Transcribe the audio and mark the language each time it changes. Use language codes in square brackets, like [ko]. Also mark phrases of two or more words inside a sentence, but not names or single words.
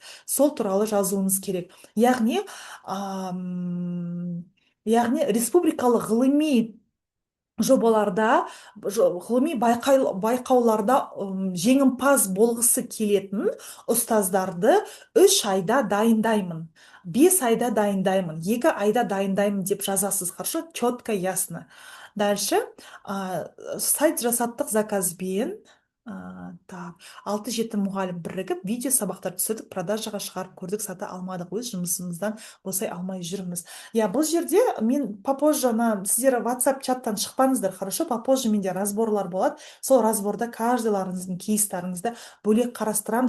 [kk] Сол туралы жазуыңыз керек. Яғни республикалық ғылыми жобаларда, ғылыми байқауларда жеңімпаз болғысы келетін ұстаздарды 3 айда дайындаймын, 5 айда дайындаймын, 2 айда дайындаймын деп жазасыз. [ru] Хорошо, четко, ясно. Дальше сайт [kk] жасаттық заказбен. Так, 6-7 мұғалім бірігіп видео сабақтар түсірдік, продажаға шығарып көрдік, сата алмадық, өз жұмысымыздан босай алмай жүрміз. Я, бұл жерде мен попозже сіздер WhatsApp чаттан шықпаңыздар, хорошо, попозже менде разборлар болады, сол разборда каждыйларыңыздың кейстарыңызды бөлек қарастырамын.